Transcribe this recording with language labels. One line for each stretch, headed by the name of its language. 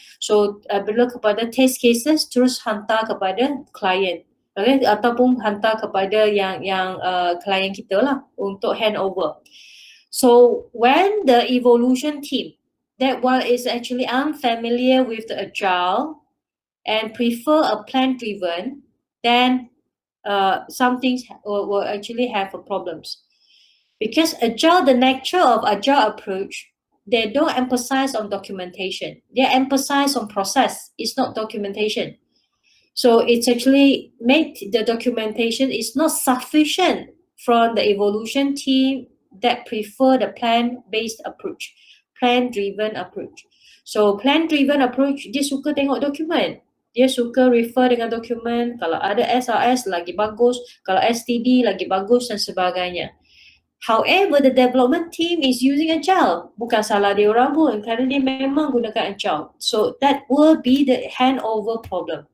Malay: So bila kepada test cases terus hantar kepada client. Okay, ataupun hantar kepada yang client kita lah untuk handover.
English: So when the evolution team that one is actually unfamiliar with the Agile and prefer a plan driven, then some things will actually have problems. Because Agile, the nature of Agile approach, they don't emphasize on documentation. They emphasize on process. It's not documentation. So it's actually made the documentation is not sufficient from the evolution team that prefer the plan-based approach, plan-driven approach.
Malay: So plan-driven approach, dia suka tengok dokumen. Dia suka refer dengan dokumen. Kalau ada SRS lagi bagus, kalau STD lagi bagus dan sebagainya.
English: However, the development team is using Agile.
Malay: Bukan salah dia orang pun, kerana dia memang gunakan Agile.
English: So that will be the handover problem.